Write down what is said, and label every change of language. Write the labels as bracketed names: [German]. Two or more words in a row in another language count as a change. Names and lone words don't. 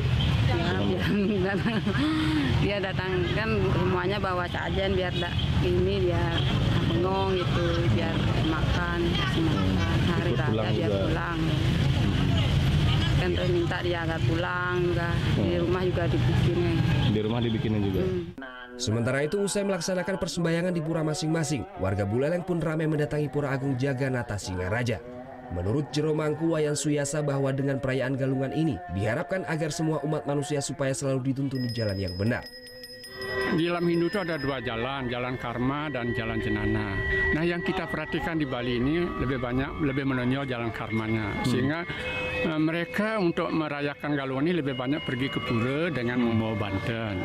[Indonesian] Ya, dia datang kan semuanya bawa sajen biar biar bengong gitu, biar makan, kasih makan. Hari raya biar pulang. Kan terus minta dia agar pulang, di rumah juga dibikinin. Di rumah dibikinin juga. Sementara itu, usai melaksanakan persembahyangan di pura masing-masing, warga Buleleng pun ramai mendatangi Pura Agung Jaganata Singaraja. Menurut Jero Mangku Wayan Suyasa bahwa dengan perayaan Galungan ini diharapkan agar semua umat manusia supaya selalu dituntun di jalan yang benar. Di dalam Hindu itu ada dua jalan, jalan karma dan jalan jenana. Nah, yang kita perhatikan di Bali ini lebih menonjol jalan karmanya, sehingga mereka untuk merayakan Galungan ini lebih banyak pergi ke pura dengan membawa banten.